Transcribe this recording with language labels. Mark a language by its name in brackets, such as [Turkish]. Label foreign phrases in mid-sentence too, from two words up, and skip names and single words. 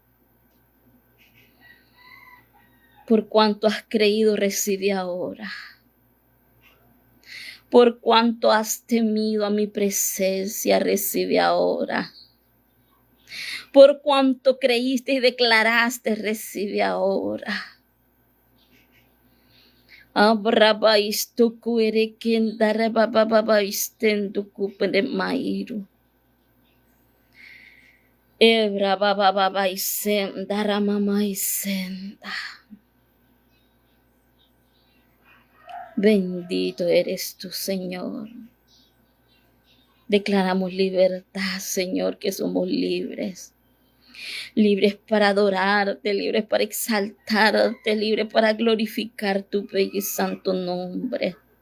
[Spanish] Por cuanto has creído, recibe ahora. Por cuanto has temido a mi presencia, recibe ahora. Por cuanto creíste y declaraste, recibe ahora. Abrabaistu kuerekin darebababaisten tukupende mairu. Ebrabababaisen daramamaisen. Bendito eres tú, Señor. Declaramos libertad, Señor, que somos libres. Libres para adorarte, libres para exaltarte, libres para glorificar tu bello y santo nombre.